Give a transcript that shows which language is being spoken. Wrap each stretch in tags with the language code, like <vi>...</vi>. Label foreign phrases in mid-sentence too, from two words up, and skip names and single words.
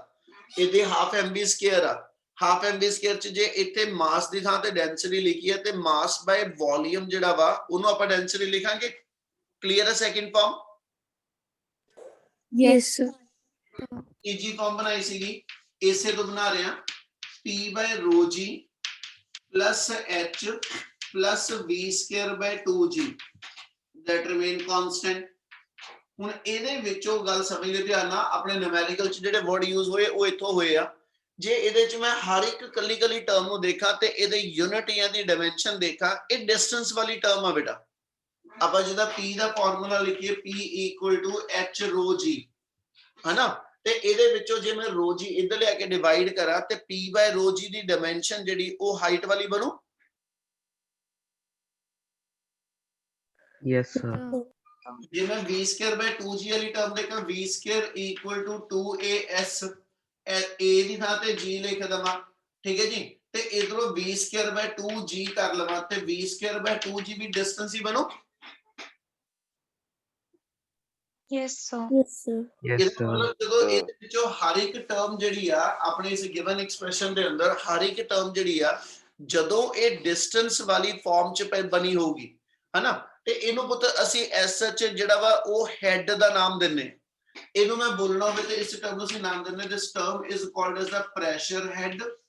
<pa>ਇਹਦੇ</pa> <en>half mv square</en> <pa>ਆ,</pa> <en>half mv square</en> <pa>ਚ ਜੇ ਇੱਥੇ ਮਾਸ ਦੀ ਥਾਂ ਤੇ ਡੈਂਸਿਟੀ ਲਿਖੀ ਹੈ ਤੇ</pa> <en>mass by volume</en> <pa>ਜਿਹੜਾ ਵਾ ਉਹਨੂੰ ਆਪਾਂ ਡੈਂਸਿਟੀ ਲਿਖਾਂਗੇ। ਕਲੀਅਰ ਹੈ</pa> <en>second form? Yes, sir.</en> <pa>ਤੀਜੀ ਫਾਰਮ ਬਣਾਈ ਸੀਗੀ ਇਸੇ ਤੋਂ ਬਣਾ ਰਹੇ ਹਾਂ</pa> <en>P by rho G plus H plus V square by 2G that remain constant।</en> <pa>ਹੁਣ ਇਹਦੇ ਵਿੱਚੋਂ ਗੱਲ ਸਮਝ ਲਿਓ ਧਿਆਨ ਨਾਲ, ਆਪਣੇ ਨਿਊਮੈਰੀਕਲ ਚ ਜਿਹੜੇ</pa> <en>word use</en> <pa>ਹੋਏ ਉਹ ਇੱਥੋਂ ਹੋਏ ਆ। ਜੇ ਇਹਦੇ ਚ ਮੈਂ ਹਰ ਇੱਕ ਕੱਲੀ ਟਰਮ ਨੂੰ ਦੇਖਾਂ ਤੇ ਇਹਦੇ ਯੂਨਿਟ ਜਾਂ ਦੀ ਡਾਇਮੈਂਸ਼ਨ ਦੇਖਾਂ, ਇਹ ਡਿਸਟੈਂਸ ਵਾਲੀ ਟਰਮ ਆ ਬੇਟਾ। ਆਪਾਂ ਜਿਹਦਾ P ਦਾ ਫਾਰਮੂਲਾ ਲਿਖੀਏ</pa> <en>P equal to H rho G</en> <pa>ਹੈ ਨਾ, ਤੇ ਇਹਦੇ ਵਿੱਚੋਂ ਜੇ ਮੈਂ rho G ਇੱਧਰ ਲਿਆ ਕੇ ਡਿਵਾਈਡ ਕਰਾਂ ਤੇ</pa> <en>P by rho G</en> <pa>ਦੀ ਡਾਇਮੈਂਸ਼ਨ ਜਿਹੜੀ ਉਹ ਹਾਈਟ ਵਾਲੀ ਬਣੂ।</pa> <en>yes sir,</en> <pa>ਜੇ ਮੈਂ</pa> <en>V square by 2G</en> <pa>ਵਾਲੀ ਟਰਮ ਦੇਖਾਂ</pa> <en>V square equal to 2AS,</en> <pa>A ਦੀ ਥਾਂ ਤੇ G ਲਿਖ ਦਵਾਂ, ਠੀਕ ਹੈ ਜੀ। ਤੇ ਇਧਰੋਂ</pa> <en>V square by 2G</en> <pa>ਕਰ ਲਵਾਂ ਤੇ</pa> <en>V square by 2G</en> <pa>ਵੀ ਡਿਸਟੈਂਸ ਹੀ ਬਣੂ।</pa> <en>Yes, sir. Yes, sir. yes</en> <pa>ਇਹਦਾ</pa> <en>sir,</en> <pa>ਮਤਲਬ ਜਦੋਂ ਇਹਦੇ ਵਿੱਚੋਂ ਹਰ ਇੱਕ ਟਰਮ ਜਿਹੜੀ ਆ ਆਪਣੇ ਇਸ</pa> <en>given expression</en> <pa>ਦੇ ਅੰਦਰ ਹਰ ਇੱਕ ਟਰਮ ਜਿਹੜੀ ਆ ਜਦੋਂ ਇਹ ਡਿਸਟੈਂਸ ਵਾਲੀ ਫਾਰਮ ਚ ਬਣੀ ਹੋਊਗੀ ਹਨਾ, ਤੇ ਇਹਨੂੰ ਪੁੱਤ ਅਸੀਂ ਐਸ ਐਚ ਜਿਹੜਾ ਵਾ ਉਹ ਹੈਡ ਦਾ ਨਾਮ ਦਿੰਨੇ। ਇਹਨੂੰ ਮੈਂ ਬੋਲਣਾ ਹੋਵੇ ਤੇ ਇਸ ਟਰਮ ਨੂੰ ਅਸੀਂ ਨਾਮ ਦਿੰਨੇ</pa> <en>this term is called as the pressure head.</en>